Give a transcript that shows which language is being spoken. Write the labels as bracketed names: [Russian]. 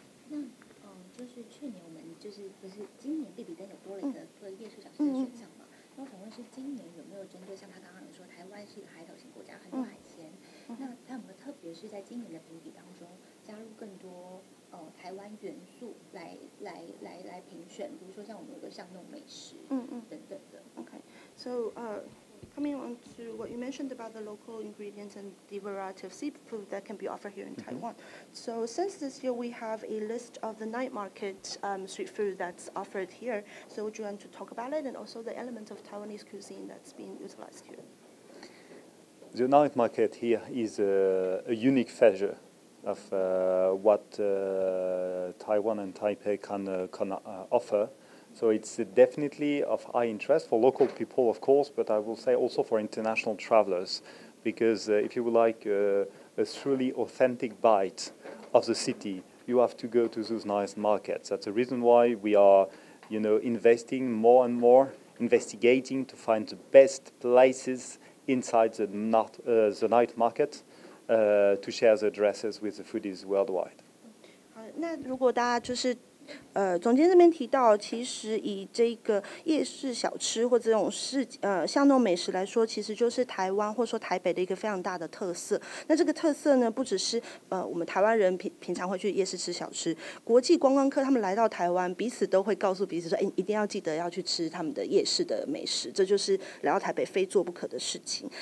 [Chinese] 那就是去年我们就是不是今年必比登有多了一个夜市小吃的选项嘛？那我想问是今年有没有针对像他刚刚有说台湾是一个海岛型国家，很多海鲜，那他有没有特别是在今年的评比当中加入更多台湾元素来评选，比如说像我们有个巷弄美食等等的。 [English] Okay, so coming on to what you mentioned about the local ingredients and the variety of seafood that can be offered here in Taiwan. So since this year we have a list of the night market street food that's offered here. So would you want to talk about it and also the elements of Taiwanese cuisine that's being utilized here? The night market here is a unique feature of what Taiwan and Taipei can offer. So it's definitely of high interest for local people, of course, but I will say also for international travelers, because if you would like a truly authentic bite of the city, you have to go to those nice markets. That's the reason why we are, investing more and more, investigating to find the best places inside the night market to share the addresses with the foodies worldwide. [Chinese] 好，那如果大家就是总监这边提到，其实以这个夜市小吃或这种巷弄美食来说，其实就是台湾或者说台北的一个非常大的特色。那这个特色呢，不只是我们台湾人平常会去夜市吃小吃，国际观光客他们来到台湾，彼此都会告诉彼此说，一定要记得要去吃他们的夜市的美食，这就是来到台北非做不可的事情。